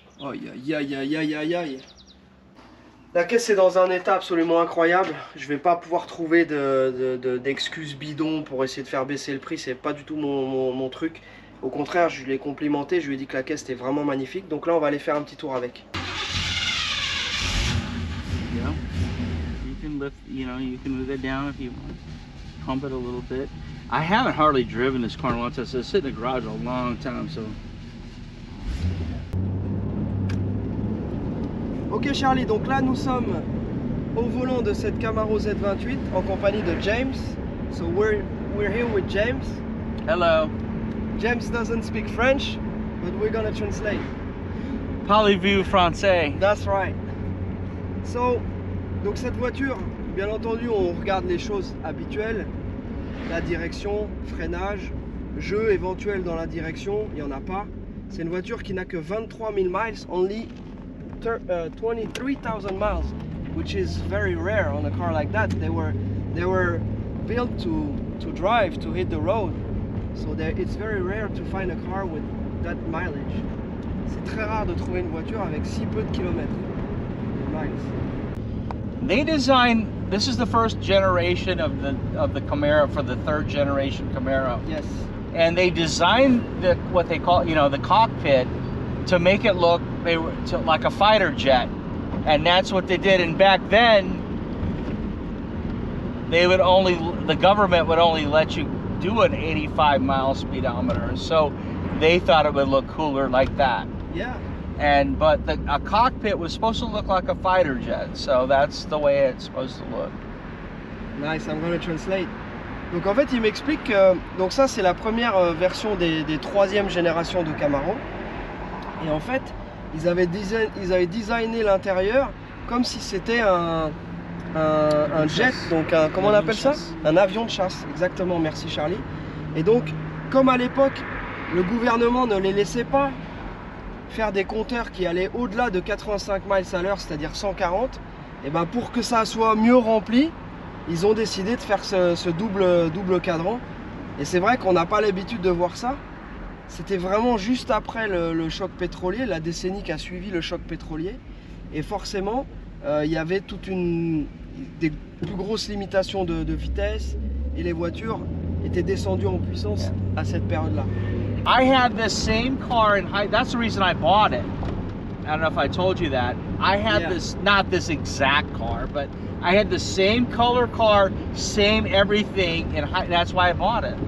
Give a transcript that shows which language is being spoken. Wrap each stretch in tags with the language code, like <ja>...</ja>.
<fr>Aïe aïe aïe aïe aïe aïe aïe. La caisse est dans un état absolument incroyable. Je vais pas pouvoir trouver d'excuses bidons pour essayer de faire baisser le prix. C'est pas du tout mon truc. Au contraire, je l'ai complimenté. Je lui ai dit que la caisse était vraiment magnifique. Donc là, on va aller faire un petit tour avec.</fr> <en>Yeah. You can lift, you can move it down if you want. Pump it a little bit. I haven't hardly driven this car once. It's sitting in the garage a long time, so.</en> <fr>Ok Charlie, donc là nous sommes au volant de cette Camaro Z28 en compagnie de James.</fr> <en>So we're here with James. Hello. James doesn't speak French, but we're gonna translate.</en> <fr>Parlez-vous français?</fr> <en>That's right.</en> <fr>So, donc cette voiture, bien entendu, on regarde les choses habituelles. La direction, freinage, jeu éventuel dans la direction, il n'y en a pas. C'est une voiture qui n'a que 23 000 miles,</fr> <en>only 23,000 miles, which is very rare on a car like that. They were built to drive, to hit the road. So it's very rare to find a car with that mileage.</en> <fr>C'est très rare de trouver une voiture avec si peu de kilomètres.</fr> <en>Miles. They designed. This is the first generation of the Camaro for the third generation Camaro. Yes. And they designed what they call, the cockpit to make it look like a fighter jet, and that's what they did. And back then, the government would only let you do an 85-mile speedometer, so they thought it would look cooler like that. Yeah. But a cockpit was supposed to look like a fighter jet, so that's the way it's supposed to look. Nice, I'm going to translate.</en> <fr>Donc en fait, il m'explique que donc ça c'est la première version des troisième génération de Camaro. Et en fait, ils avaient designé l'intérieur comme si c'était un jet, donc comment on appelle ça? Un avion de chasse, exactement, merci Charlie. Et donc, comme à l'époque, le gouvernement ne les laissait pas faire des compteurs qui allaient au-delà de 85 miles à l'heure, c'est-à-dire 140, et ben pour que ça soit mieux rempli, ils ont décidé de faire ce double cadran. Et c'est vrai qu'on n'a pas l'habitude de voir ça. c'était vraiment juste après le choc pétrolier, la décennie qui a suivi le choc pétrolier. Et forcément, il y avait des plus grosses limitations de vitesse et les voitures étaient descendues en puissance à cette période-là.</fr> <en>I had this same car in high, that's the reason I bought it. I don't know if I told you that. I had this, not this exact car, but I had the same color car, same everything, and that's why I bought it.</en>